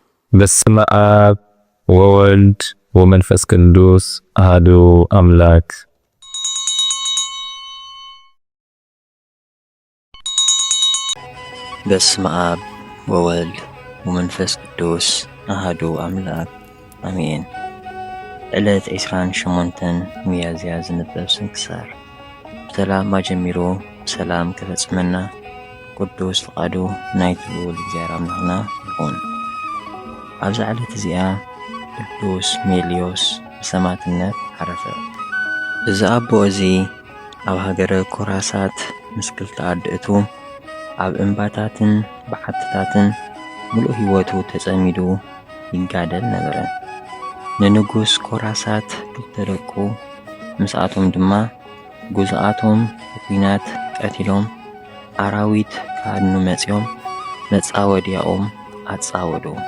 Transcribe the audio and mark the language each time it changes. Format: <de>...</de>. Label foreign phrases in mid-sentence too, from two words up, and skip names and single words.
<gez>በስመ አብ ወወልድ ወመንፈስ ቅዱስ አሐዱ አምላክ። በስመ አብ ወወልድ ወመንፈስ ቅዱስ አሐዱ አምላክ አሜን።</gez> <ti>ዕለት 28 ሚያዝያ ዝንበብ ስንክሳር። ብሰላም ጀሚሮ ብሰላም ክፈጽመና ቅዱስ ፍቃዱ ናይቲ ልዑል እግዚአብሔር አምላኽና ይኹን። ኣብዚ ዕለት እዚኣ ቅዱስ ሜልዮስ ብሰማዕትነት ዓረፈ። እዚ ኣቦ እዚ ኣብ ሃገረ ኮራሳት ምስ ክልተ ኣድእቱ ኣብ እምባታትን በዓትታትን ሙሉእ ህይወቱ ተጸሚዱ ይጋደል ነበረ። ንንጉስ ኮራሳት ክልተ ደቁ ምስኣቶም ድማ ጉዝኣቶም ብኲናት ቀቲሎም ኣራዊት ካድኑ መጺኦም መጻወድያኦም ኣጻወዱ።</ti>